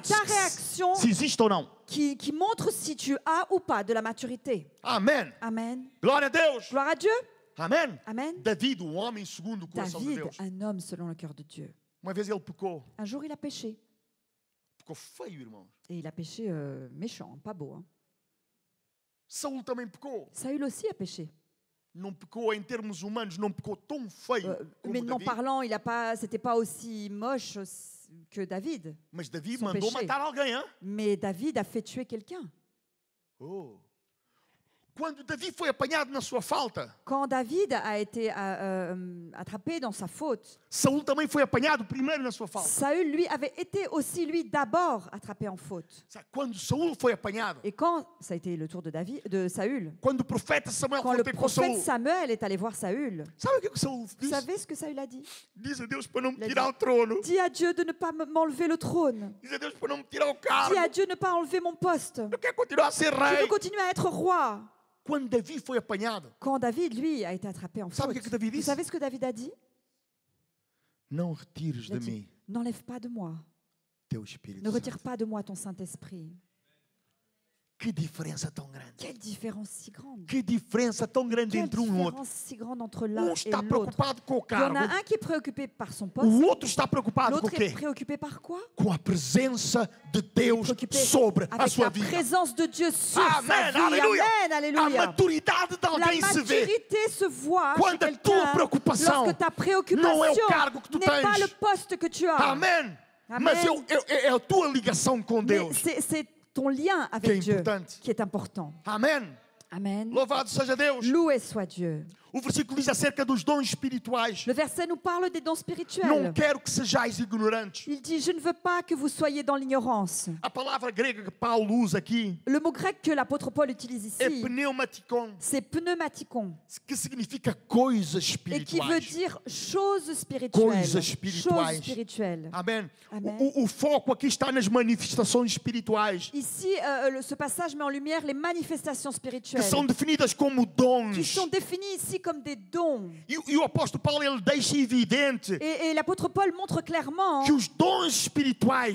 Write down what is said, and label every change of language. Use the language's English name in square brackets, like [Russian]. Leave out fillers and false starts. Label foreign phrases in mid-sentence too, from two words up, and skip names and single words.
[French] c'est ta réaction [Portuguese] Se existe ou não. [French] qui montre si tu as ou pas de la maturité. [Portuguese] Amém. [French] Amen. [Portuguese] Glória a Deus. [French] Gloire à Dieu. [Portuguese] Amém. [French] Amen. [Portuguese] David, o homem segundo o coração de David, Deus. [French] un homme selon le cœur de Dieu. [Portuguese] Uma vez ele pecou. [French] Un jour, il a péché. [Portuguese] Pecou feio, irmãos. [French] Et il a péché méchant, pas beau. Hein. [Portuguese] Saul também pecou. [French] Saül aussi a péché. [Portuguese] Não pecou em termos humanos, não pecou tão feio como [French] Humainement [Portuguese] Davi. [French] parlant, c'était pas aussi moche que David. [Portuguese] Mas Davi [French] Son [Portuguese] mandou [French] péché. [Portuguese] matar alguém, hein? [French] Mais David a fait tuer quelqu'un. Oh. [Portuguese] Quando Davi foi apanhado na sua falta, [French] Quand David a été attrapé dans sa faute, [Portuguese] Saul também foi apanhado primeiro na sua falta. [French] Saül, lui, avait été aussi, lui, d'abord attrapé en faute. [Portuguese] Quando Saul foi apanhado, [French] Et quand ça a été le tour de Saül, [Portuguese] quando o profeta Samuel [French] quand [Portuguese] foi [French] le [Portuguese] ter com [French] prophète [Portuguese] Saul, [French] Samuel est allé voir Saül, [Portuguese] sabe o que Saul [French] vous [Portuguese] disse? [French] savez ce que Saül a dit? [Portuguese] Diz a Deus para não me [French] Il a [Portuguese] tirar [French] dit, [Portuguese] o trono. [French] Dis à Dieu de ne pas m'enlever le trône. [Portuguese] Diz a Deus para não me tirar o cargo. [French] Dis à Dieu de ne pas enlever mon poste. [Portuguese] Eu quero continuar a ser [French] Je veux [Portuguese] rei. [French] continuer à être roi. [Portuguese] Quando Davi foi apanhado, [French] Quand David, lui, a été attrapé en [Portuguese] Sabe [French] faute, [Portuguese] o que David [French] vous [Portuguese] disse? [French] savez ce que David a dit? [Portuguese] não retires [French] Il a [Portuguese] de [French] dit, [Portuguese] mim [French] n'enlève pas de moi, [Portuguese] teu Espírito [French] ne retire [Portuguese] Santo. [French] pas de moi ton Saint-Esprit. [Portuguese] Que diferença tão grande. [French] Quelle différence si grande. [Portuguese] Que diferença tão grande [French] Quelle [Portuguese] entre um e outro. [French] différence si grande entre l'un et [Portuguese] Está [French] l'autre. [Portuguese] preocupado com o [French] Il y en [Portuguese] cargo, [French] a un qui est préoccupé par son poste, [Portuguese] o outro está preocupado com o [French] l'autre est [Portuguese] quê? [French] préoccupé par quoi? [Portuguese] Com a presença de Deus [French] Préoccupé [Portuguese] sobre a [French] avec [Portuguese] sua [French] la [Portuguese] vida. [French] présence de Dieu sur [Portuguese] Amen, [French] sa vie. alléluia. Amen, [Portuguese] A [French] alléluia. [Portuguese] maturidade de [French] La [Portuguese] alguém se vê [French] maturité se voit chez [Portuguese] quando a tua [French] quelqu'un [Portuguese] preocupação [French] lorsque ta [Portuguese] não é [French] préoccupation [Portuguese] o cargo que tu [French] n'est pas [Portuguese] tens. [French] le poste que tu as. [Portuguese] Amém. Amém. Mas é a tua ligação com [French] Mais [Portuguese] Deus [French] c'est ton lien [Portuguese] que é [French] avec Dieu [Portuguese] importante. [French] qui est important. [Portuguese] Amém. [French] Amen. [Portuguese] Louvado seja Deus. [French] Loué soit Dieu. [Portuguese] O versículo diz acerca dos dons espirituais. [French] Le verset nous parle des dons [Portuguese] Não [French] spirituels. [Portuguese] quero que sejais ignorantes. [French] Il dit, je ne veux pas que vous soyez dans l'ignorance. [Portuguese] A palavra grega que Paulo usa aqui [French] Le mot grec que l'apôtre Paul utilise [Portuguese] é [French] ici, [Portuguese] pneumatikon, [French] c'est pneumatikon, [Portuguese] que significa coisas [French] et qui veut [Portuguese] espirituais. [French] dire choses spirituelles. [Portuguese] Coisas espirituais. [French] Choses spirituelles. [Portuguese] Amém. Amém. O foco aqui está nas manifestações espirituais, [French] Ici, ce passage met en lumière les manifestations [Portuguese] que [French] spirituelles, [Portuguese] são definidas como dons. [French] qui sont définies ici comme des dons. [Portuguese] E o apóstolo Paulo ele deixa evidente [French] Et l'apôtre Paul montre clairement [Portuguese] que os dons espirituais